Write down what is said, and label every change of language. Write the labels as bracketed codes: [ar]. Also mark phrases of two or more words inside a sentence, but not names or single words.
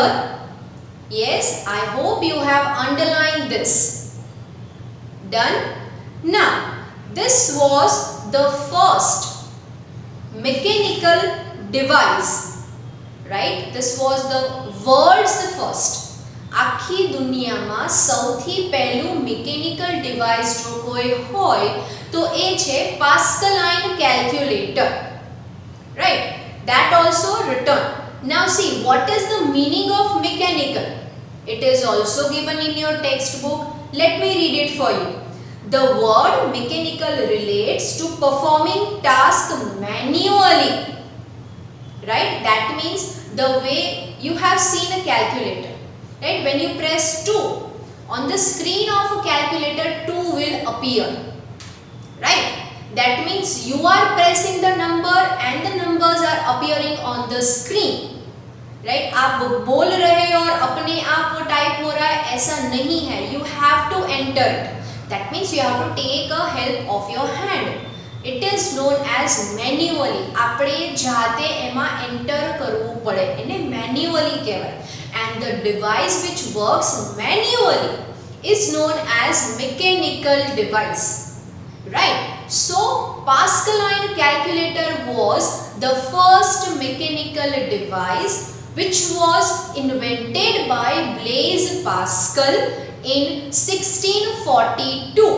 [en] Yes, I hope you have underlined this. Done? Now, this was the first mechanical device, right? This was the world's first. [gu] આખી દુનિયામાં સૌથી પહેલું [en] mechanical device [gu] જો કોઈ હોય તો એ છે પાસ્કલાઇન કેલ્ક્યુલેટર, [en] right? That also written. Now see, what is the meaning of mechanical? It is also given in your textbook. Let me read it for you. The word mechanical relates to performing task manually, right? That means the way you have seen a calculator, right? When you press 2 on the screen of a calculator, 2 will appear, right? That means you are pressing the number and the numbers are appearing on the screen, right? [hi] आप बोल रहे और अपने आप वो टाइप हो रहा है, ऐसा नहीं है. [en] You have to enter it. That means you have to take a help of your hand. It is known as manually. [gu] આપણે જાતે એમાં enter કરવું પડે, એને manually કહેવાય. [en] And the device which works manually is known as mechanical device, right? So Pascaline calculator was the first mechanical device which was invented by Blaise Pascal in 1642.